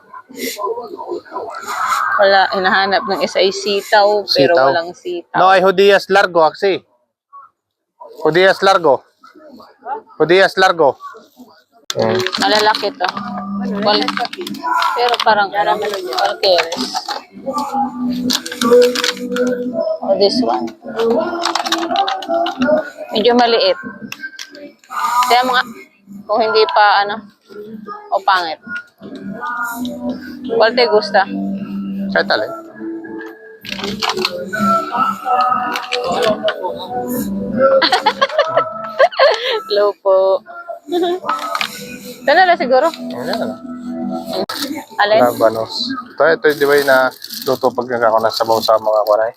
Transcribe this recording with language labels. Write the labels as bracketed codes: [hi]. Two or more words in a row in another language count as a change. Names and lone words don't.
[tl] Wala, hinahanap ng isa ay sitaw, pero Sitaw. walang sitaw. [es] No, ay Judías Largo, aksi. Judías Largo. Judías Largo. [tl] Malalaki to. Pero parang Walkeres. [en] Oh, this one. [tl] Medyo maliit. Kaya mga, kung hindi pa ano, o pangit. [es] ¿Cuál te gusta? [tl] Kahit alin. Hello po. Ito na lang siguro. Ayan. Alin? Labanos. Ito di ba yung na luto pag nagkako na sabaw sa mga kwaray?